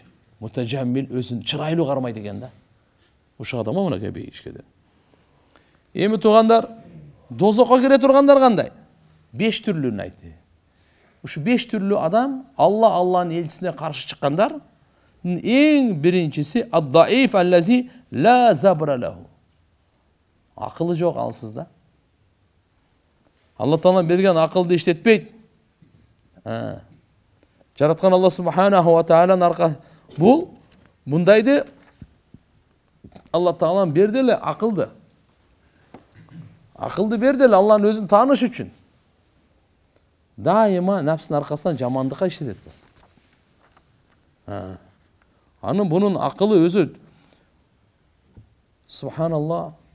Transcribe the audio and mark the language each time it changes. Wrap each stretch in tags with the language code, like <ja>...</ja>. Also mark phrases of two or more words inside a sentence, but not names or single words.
<ky>Мутажаммил өзүн чырайлуу кармайт экен да. Ушул адам мынакей бейишке деп. Эми туугандар, дозокко кире тургандар кандай? 5 түрлүүнү айтты. Ушу 5 түрлүү адам Алланын элчисине каршы чыккандар.</ky> <ar>Эң биринчиси الضعيف الذي لا زبر له.</ar> <ky>Акылы жок алсыз да. Алла Таала берген акылды иштетпейт. Жараткан Алла</ky> <ar>سبحانه و</ar> <ky>тааlanın арка бул мындайды Алла Таалам берди эле акылды. Акылды берди эле Алланын өзүн тааныш үчүн. Дайыма нәпсинин аркасынан жамандыкка иштетет. Анын бунун акылы өзү субханалла.</ky>